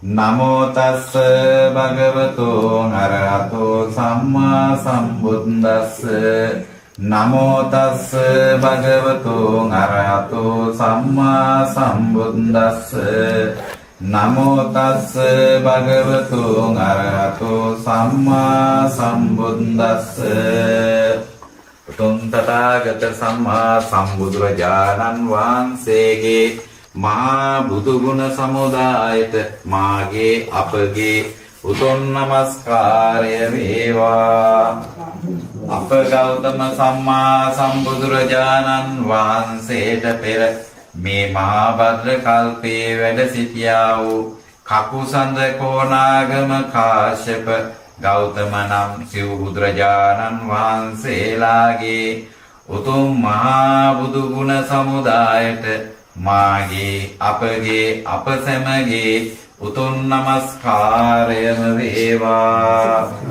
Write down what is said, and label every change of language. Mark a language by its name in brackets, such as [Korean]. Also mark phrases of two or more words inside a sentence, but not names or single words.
[Pali] නමෝ තස්ස භගවතු අරහතෝ සම්මා සම්බුද්දස්ස නමෝ තස්ස භගවතු අරහතෝ සම්මා සම්බුද්දස්ස නමෝ තස්ස භගවතු අරහතෝ සම්මා සම්බුද්දස්ස [Sinhala] උතුම් තථාගත සම්මා සම්බුදුරජාණන් වහන්සේගේ මහා බුදු ගුණ සමුදායට මාගේ අපගේ උතුම් නමස්කාරය වේවා. අප ගෞතම සම්මා සම්බුදුරජාණන් වහන්සේට පෙර මේ මහා භද්‍ර කල්පයේ වැඩ සිටියා වූ කකුසඳ කෝණාගම කාශ්‍යප ගෞතම නම් සිව් බුදුරජාණන් වහන්සේලාගේ උතුම් මහා බුදු ගුණ සමුදායට මාගේ අපගේ අප සැමගේ උතුම් නමස්කාරයම වේවා.